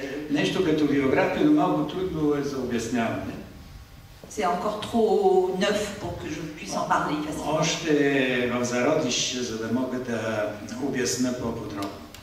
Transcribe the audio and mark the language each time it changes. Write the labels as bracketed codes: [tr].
[bg] Нещо като биография, но малко трудно е за обясняване. [fr] C'est encore trop neuf pour que je puisse en parler facilement. [bg] Още в зародиш, за да мога да обясня по-подробно.